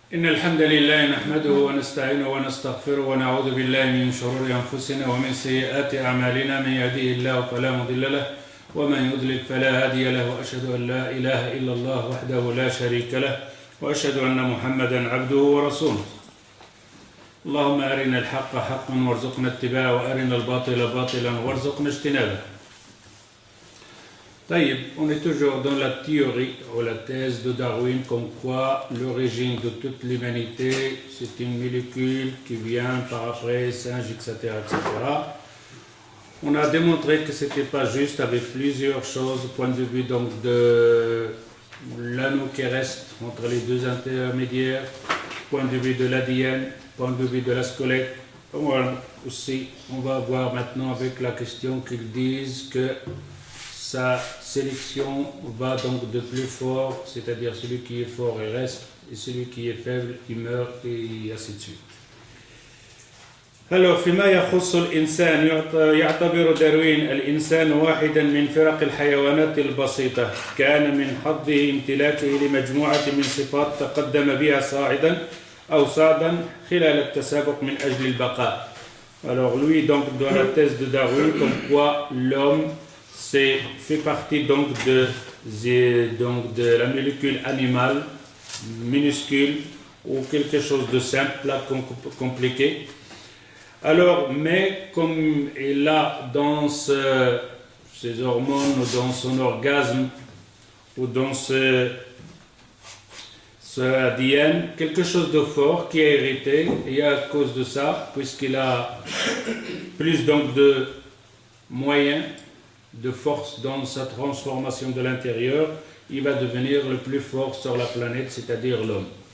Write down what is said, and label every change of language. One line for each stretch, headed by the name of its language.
Arabic: إن الحمد لله نحمده ونستعينه ونستغفره ونعوذ بالله من شرور أنفسنا ومن سيئات أعمالنا من يهديه الله فلا مضل له ومن يضلل فلا هادي له وأشهد أن لا إله إلا الله وحده لا شريك له وأشهد أن محمدا عبده ورسوله. اللهم أرنا الحق حقا وارزقنا اتباعه وأرنا الباطل باطلا وارزقنا اجتنابه.
French: طيب, on est toujours dans la théorie ou la thèse de Darwin comme quoi l'origine de toute l'humanité c'est une molécule qui vient par après singe, etc., etc. On a démontré que c'était pas juste avec plusieurs choses au point de vue donc de l'anneau qui reste entre les deux intermédiaires, point de vue de l'ADN, point de vue de la squelette. Voilà, aussi, on va voir maintenant avec la question qu'ils disent que sa sélection va donc de plus fort, c'est-à-dire celui qui est fort il reste, et celui qui est faible il meurt, et ainsi de suite.
Arabic: Alors, فيما يخص الإنسان يعتبر داروين الإنسان واحدا من فرق الحيوانات البسيطة كان من حظه امتلاكه لمجموعة من صفات تقدم بها صاعدا أو صاعدا خلال التسابق من أجل البقاء.
French: Alors lui donc dans la thèse de Darwin comme quoi l'homme fait partie donc de la molécule animale minuscule ou quelque chose de simple, compliqué. Alors, mais comme il a dans ses hormones ou dans son orgasme ou dans ce ADN, quelque chose de fort qui est hérité, et à cause de ça, puisqu'il a plus donc de moyens, de force dans sa transformation de l'intérieur, il va devenir le plus fort sur la planète, c'est-à-dire l'homme.